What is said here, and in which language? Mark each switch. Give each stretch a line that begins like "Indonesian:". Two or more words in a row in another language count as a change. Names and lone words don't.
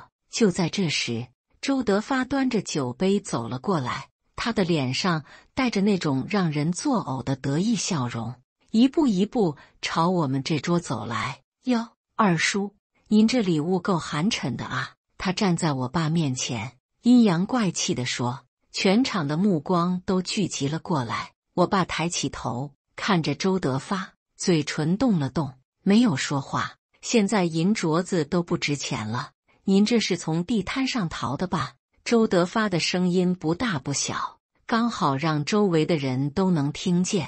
Chinese: 就在這時，周德發端着酒杯走了過來，他的臉上帶着那種讓人作嘔的得意笑容，一步一步朝我們這桌走來。喲，二叔，您這禮物夠寒碜的啊！他站在我爸面前，陰陽怪氣地說。全場的目光都聚集了過來。我爸抬起頭，看着周德發，嘴唇動了動，沒有說話。現在銀鐲子都不值錢了，您這是從地攤上淘的吧？周德發的聲音不大不小，剛好讓周圍的人都能聽見。